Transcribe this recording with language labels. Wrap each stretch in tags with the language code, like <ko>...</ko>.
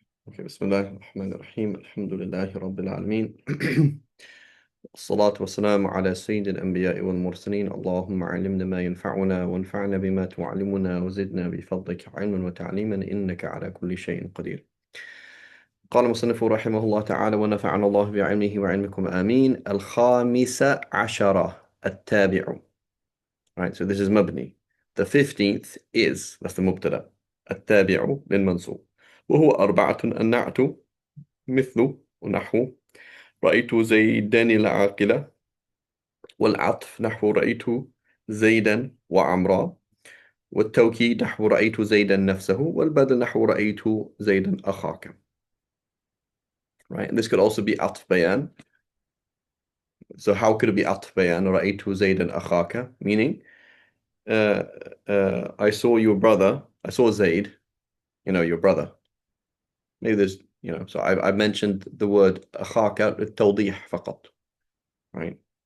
<ar>Okay, بسم الله الرحمن الرحيم الحمد لله رب العالمين الصلاة والسلام على سيد الأنبياء والمرسلين اللهم علمنا ما ينفعنا وانفعنا بما تعلمنا وزدنا بفضلك علما وتعليما إنك على كل شيء قدير. قال المصنف رحمه الله تعالى ونفعنا الله بعلمه وعلمكم آمين. الخامسة عشرة التابع.</ar> <en>Right, so this is مبني. The 15th is, that's the مبتدأ.</en> <ar>التابع للمنصوب وهو أربعة النعت مثل ونحو رأيت زيدا العاقلة، والعطف نحو رأيت زيدا وعمرا، والتوكيد نحو رأيت زيدا نفسه، والبدل نحو رأيت زيدا أخاك.</ar> <en>Right, and this could also be عطف بيان. So how could it be عطف بيان</en> <ar>رأيت زيدا أخاك?</ar> <en>Meaning, I saw your brother, I saw Zaid, your brother. Maybe there's, so I've mentioned the word</en> <ar>أخاك للتوضيح فقط.</ar> <en>Right?</en>